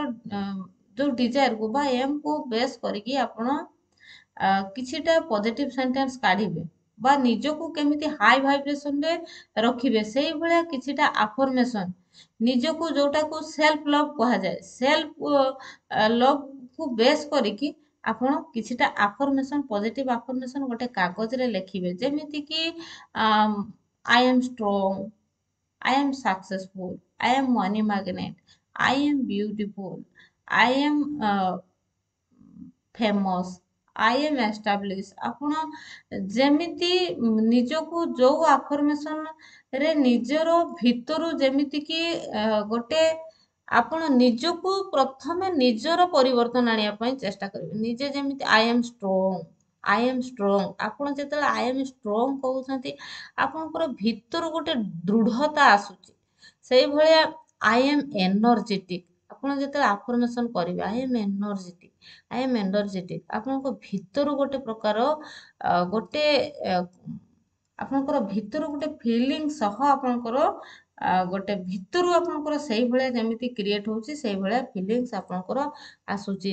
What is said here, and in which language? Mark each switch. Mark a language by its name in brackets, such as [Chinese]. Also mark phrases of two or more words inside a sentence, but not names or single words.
[Odia] ଯୋଉ ଡିଜାୟାରକୁ ବା ଏମକୁ ବେସ୍ କରିକି ଆପଣ କିଛିଟା [English] positive sentence [Odia] କାଢିବେ ବା ନିଜକୁ କେମିତି [English] high vibrationରେ [Odia] ରଖିବେ ସେଇଭଳିଆ କିଛିଟା ଆଫର୍ମେସନ ନିଜକୁ ଯୋଉଟାକୁ [English] self love [Odia] କୁହାଯାଏ [English] self loveକୁ [Odia] ବେସ୍ କରିକି ଆପଣ କିଛିଟା [English] affirmation positive affirmation [Odia] ଗୋଟେ କାଗଜରେ ଲେଖିବେ ଯେମିତି କି [English] I am strong I am successful. I am money magnet. I am beautiful. I am famous. I am established. [Odia] ଆପଣ ଯେମିତି ନିଜକୁ ଯୋଉ ଆଫର୍ମେସନ ରେ ନିଜର ଭିତରୁ ଯେମିତି କି ଗୋଟେ ଆପଣ ନିଜକୁ ପ୍ରଥମେ ନିଜର ପରିବର୍ତ୍ତନ ଆଣିବା ପାଇଁ ଚେଷ୍ଟା କରିବେ। ନିଜେ ଯେମିତି [English] I am strong. I am strong. [Odia] ଆପଣ ଯେତେବେଳେ [English] I am strong [Odia] କହୁଛନ୍ତି ଆପଣଙ୍କର ଭିତରୁ ଗୋଟେ ଦୃଢତା ଆସୁଛି। ସେଇଭଳିଆ [English] I am energetic [Odia] ଆପଣ ଯେତେବେଳେ ଆଫର୍ମେସନ୍ କରିବେ [English] I am energetic, I am energetic, [Odia] ଆପଣଙ୍କ ଭିତରୁ ଗୋଟେ ପ୍ରକାର ଗୋଟେ ଆପଣଙ୍କର ଭିତରୁ ଗୋଟେ ଫିଲିଙ୍ଗ ସହ ଆପଣଙ୍କର ଗୋଟେ ଭିତରୁ ଆପଣଙ୍କର ସେଇଭଳିଆ ଯେମିତି କ୍ରିଏଟ୍ ହେଉଛି ସେଇଭଳିଆ ଫିଲିଙ୍ଗସ୍ ଆପଣଙ୍କର ଆସୁଛି।